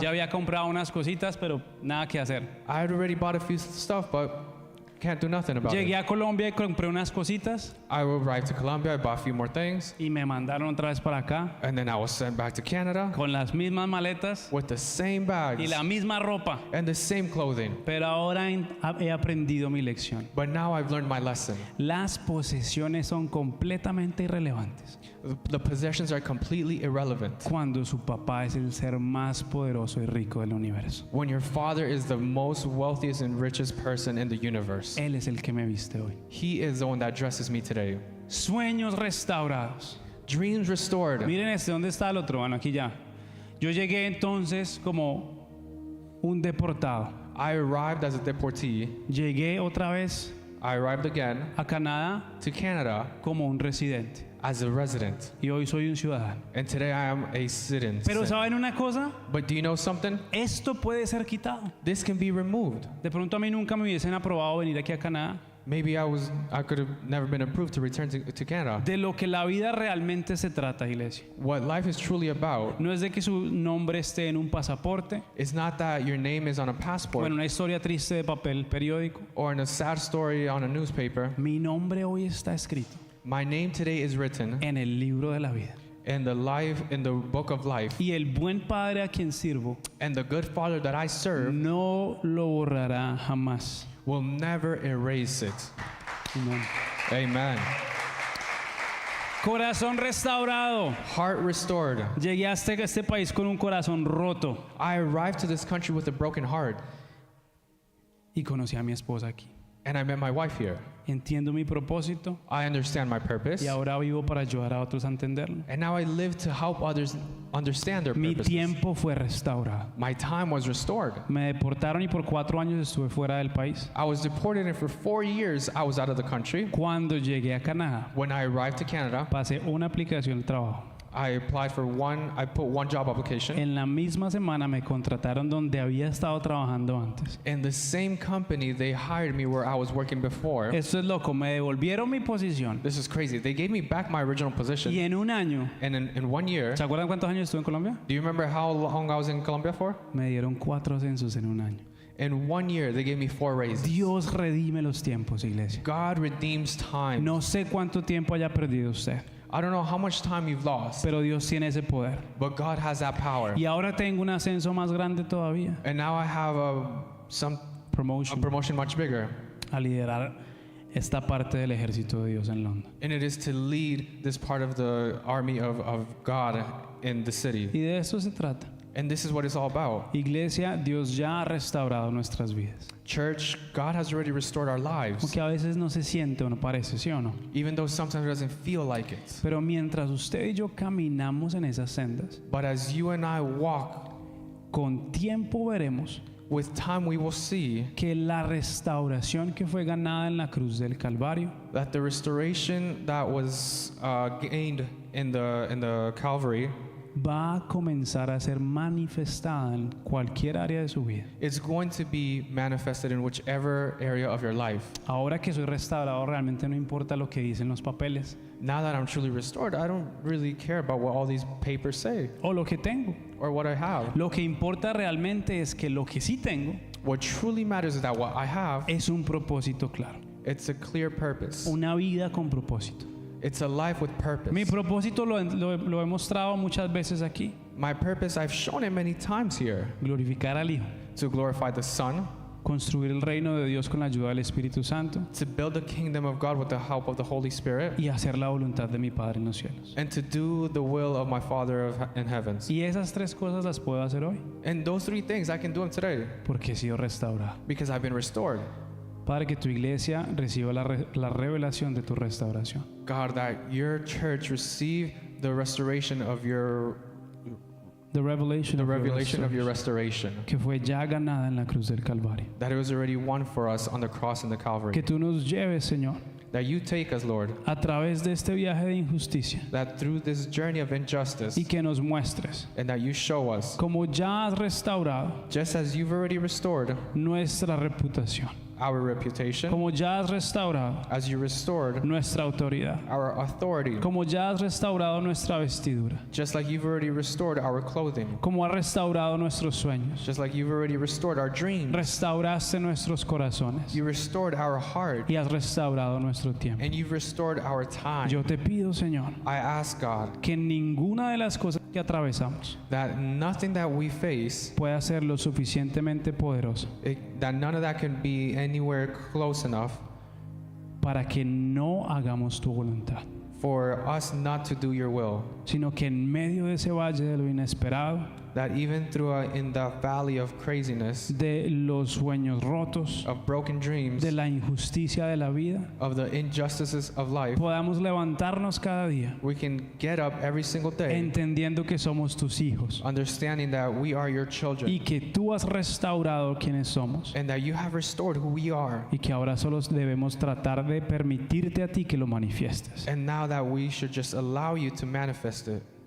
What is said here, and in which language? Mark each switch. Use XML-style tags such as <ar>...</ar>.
<es>Ya había comprado unas cositas, pero nada que hacer.</es> <en>I had already bought a few stuff, but can't do nothing about</en> <es>Llegué</es> <en>it.</en> <es>a Colombia y compré unas cositas</es> <en>I arrived to Colombia, I bought a few more things,</en> <es>y me mandaron otra vez para acá</es> <en>and then I was sent back to Canada</en> <es>con las mismas maletas</es> <en>with the same</en> <es>y</es> <en>bags</en> <es>la misma ropa.</es> <en>and the same clothing.</en> <es>Pero ahora he aprendido mi lección.</es> <en>But now I've learned my lesson.</en> <es>Las posesiones son completamente irrelevantes</es> <en>The possessions are completely irrelevant</en> <es>cuando su papá es el ser más poderoso y rico del universo.</es> <en>when your father is the most wealthiest and richest person in the universe.</en> <es>Él es el que me viste hoy.</es> <en>He is the one that dresses me today.</en> <es>Sueños restaurados.</es> <en>Dreams restored.</en> <es>Miren ¿dónde está el otro? Bueno, aquí ya. Yo llegué entonces como un deportado.</es> <en>I arrived as a deportee.</en> <es>Llegué otra vez</es> <en>I arrived again</en> <es>a Canadá</es> <en>to Canada</en> <es>como un residente.</es> <en>as a resident.</en> <es>Y hoy soy un ciudadano.</es> <en>And today I am a citizen.</en> <es>Pero ¿saben una cosa?</es> <en>But do you know something?</en> <es>Esto puede ser quitado.</es> <en>This can be removed.</en> <es>De pronto a mí nunca me hubiesen aprobado venir aquí a Canadá.</es> <en>maybe I could have never been approved to return to Canada.</en> <es>De lo que la vida realmente se trata, iglesia.</es> <en>What life is truly about</en> <es>No es de que su nombre esté en un pasaporte</es> <en>is not that your name is on a</en> <es>o</es> <en>passport</en> <es>en una historia triste de papel periódico.</es> <en>or in a sad story on a newspaper.</en> <es>Mi nombre hoy está escrito</es> <en>My name today is written</en> <es>en el libro de la vida.</es> <en>in the book of life,</en> <es>Y el buen Padre a quien sirvo</es> <en>and the good Father that I serve</en> <es>no lo borrará jamás.</es> <en>will never erase it.</en> <es>Amén.</es> <en>Amen.</en> <es>Corazón restaurado.</es> <en>Heart restored.</en> <es>Llegué a este país con un corazón roto</es> <en>I arrived to this country with a broken heart,</en> <es>y conocí a mi esposa aquí.</es> <en>and I met my wife here.</en> <es>Entiendo mi propósito</es> <en>I understand my purpose,</en> <es>y ahora vivo para ayudar a otros a entenderlo.</es> <en>and now I live to help others understand their</en> <es>Mi</es> <en>purposes.</en> <es>tiempo fue restaurado.</es> <en>My time was restored.</en> <es>Me deportaron y por 4 años estuve fuera del país.</es> <en>I was deported, and for 4 years I was out of the country.</en> <es>Cuando llegué a Canadá,</es> <en>When I arrived to Canada,</en> <es>pasé una aplicación de trabajo.</es> <en>I put one job application.</en> <es>En la misma semana me contrataron donde había estado trabajando antes.</es> <en>In the same company, they hired me where I was working before.</en> <es>Esto es loco, me devolvieron mi posición</es> <en>This is crazy. They gave me back my original position.</en> <es>y en un año,</es> <en>And in 1 year,</en> <es>¿se acuerdan cuántos años estuve en Colombia?</es> <en>do you remember how long I was in Colombia for?</en> <es>Me dieron 4 ascensos en un año.</es> <en>In 1 year, they gave me 4 raises.</en> <es>Dios redime los tiempos, iglesia.</es> <en>God redeems time.</en> <es>No sé cuánto tiempo haya perdido usted,</es> <en>I don't know how much time you've lost,</en> <es>pero Dios tiene ese poder.</es> <en>but God has that power.</en> <es>Y ahora tengo un ascenso más grande todavía.</es> <en>And now I have a Promotion promotion much bigger.</en> <es>a liderar esta parte del ejército de Dios en London.</es> <en>And it is to lead this part of the army of God in the city.</en> <es>Y de esto se trata.</es> <en>And this is what it's all about.</en> <es>Iglesia, Dios ya ha restaurado nuestras vidas.</es> <en>Church, God has already restored our lives,</en> <es>Aunque a veces no se siente o no parece, ¿sí o no?</es> <en>even though sometimes it doesn't feel like it.</en> <es>Pero mientras usted y yo caminamos en esas sendas,</es> <en>But as you and I walk,</en> <es>con tiempo veremos</es> <en>with time we will see</en> <es>que la restauración que fue ganada en la cruz del Calvario</es> <en>that the restoration that was gained in the Calvary</en> <es>va a comenzar a ser manifestada en cualquier área de su vida.</es> <en>is going to be manifested in whichever area of your life.</en> <es>Ahora que soy restaurado, realmente no importa lo que dicen los papeles</es> <en>Now that I'm truly restored, I don't really care about what all these papers say</en> <es>o lo que tengo.</es> <en>or what I have.</en> <es>Lo que importa realmente es que lo que sí tengo</es> <en>What truly matters is that what I have,</en> <es>es un propósito claro,</es> <en>it's a clear purpose.</en> <es>una vida con propósito.</es> <en>It's a life with purpose.</en> <es>Mi propósito lo he mostrado muchas veces aquí,</es> <en>My purpose, I've shown it many times here,</en> <es>glorificar al Hijo,</es> <en>to glorify the Son,</en> <es>construir el reino de Dios con la ayuda del Espíritu Santo</es> <en>to build the kingdom of God with the help of the Holy Spirit,</en> <es>y hacer la voluntad de mi Padre en los cielos.</es> <en>and to do the will of my Father in heavens.</en> <es>Y esas 3 cosas las puedo hacer hoy</es> <en>And those 3 things, I can do them today</en> <es>porque he sido restaurado.</es> <en>because I've been restored.</en> <es>Padre, que tu iglesia reciba la revelación de tu restauración.</es> <en>God, that your church receive the restoration of The revelation of your restoration.</en> <es>que fue ya ganada en la cruz del Calvario.</es> <en>That it was already won for us on the cross and the</en> <es>Que</es> <en>Calvary.</en> <es>tú nos lleves, Señor,</es> <en>That you take us, Lord,</en> <es>a través de este viaje de injusticia</es> <en>that through this journey of injustice,</en> <es>y que nos muestres</es> <en>and that you show us,</en> <es>como ya has restaurado</es> <en>just as you've already restored</en> <es>nuestra reputación,</es> <en>our reputation,</en> <es>como ya has restaurado</es> <en>as you restored</en> <es>nuestra autoridad,</es> <en>our authority,</en> <es>como ya has restaurado nuestra vestidura,</es> <en>just like you've already restored our clothing,</en> <es>como has restaurado nuestros sueños,</es> <en>just like you've already restored our dreams,</en> <es>restauraste nuestros corazones</es> <en>you restored our heart,</en> <es>y has restaurado nuestro tiempo.</es> <en>and you've restored our time.</en> <es>Yo te pido, Señor,</es> <en>I ask God</en> <es>que ninguna de las cosas que atravesamos</es> <en>that nothing that we face,</en> <es>pueda ser lo suficientemente poderosa</es> <en>that none of that can be anywhere close enough</en> <es>para que no hagamos tu voluntad,</es> <en>for us not to do your will,</en> <es>sino que en medio de ese valle de lo inesperado,</es> <en>that even in the valley of craziness,</en> <es>de los sueños rotos,</es> <en>of broken dreams,</en> <es>de la injusticia de la vida,</es> <en>of the injustices of life,</en> <es>podamos levantarnos cada día</es> <en>we can get up every single day</en> <es>entendiendo que somos tus hijos</es> <en>understanding that we are your children</en> <es>y que tú has restaurado quienes somos</es> <en>and that you have restored who we are,</en> <es>y que ahora solo debemos tratar de permitirte a ti que lo manifiestes.</es> <en>and now that we should just allow you to manifest it.</en>